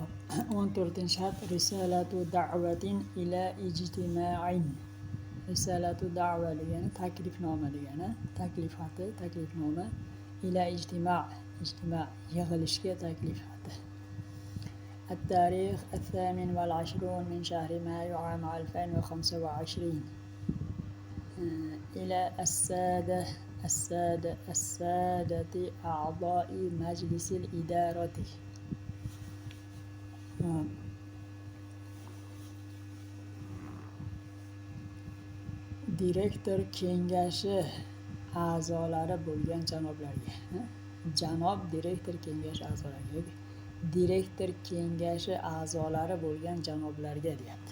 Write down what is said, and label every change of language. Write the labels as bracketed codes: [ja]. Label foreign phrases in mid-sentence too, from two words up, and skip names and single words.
[ar] 14 شرط رسالة دعوة إلى اجتماع. رسالة دعوة [uz] degani taklifnoma degani, taklif xati, taklifnoma. [ar] إلى اجتماع' [uz] yig'ilishga taklif xati. [ar] التاريخ 28 من شهر مايو عام 2025 إلى السادة أعضاء مجلس الإدارة. [uz] Direktor kengashi a'zolari bo'lgan janoblarga, janob direktor kengashi a'zolariga, direktor kengashi a'zolari bo'lgan janoblarga deyapti.